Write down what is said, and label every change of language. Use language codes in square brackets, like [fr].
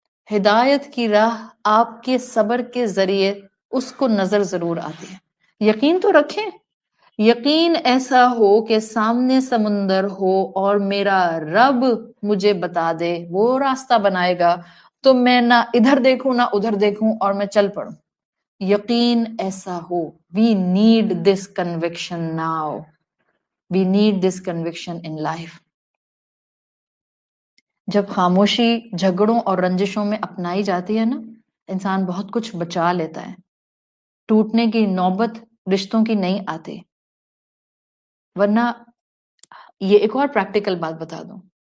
[ur] ہدایت کی راہ آپ کے صبر کے ذریعے اس کو نظر ضرور آتی ہے۔ یقین تو رکھیں، یقین ایسا ہو کہ سامنے سمندر ہو اور میرا رب مجھے بتا دے، وہ راستہ بنائے گا تو میں نہ ادھر دیکھوں نہ ادھر دیکھوں اور میں چل پڑوں۔ یقین ایسا ہو۔ [en] We need this conviction now. We need this conviction in life. [ur] جب خاموشی جھگڑوں اور رنجشوں میں اپنائی جاتی ہے نا، انسان بہت کچھ بچا لیتا ہے۔ ٹوٹنے کی نوبت رشتوں کی نہیں آتی۔ ورنہ یہ ایک اور پریکٹیکل بات بتا دوں،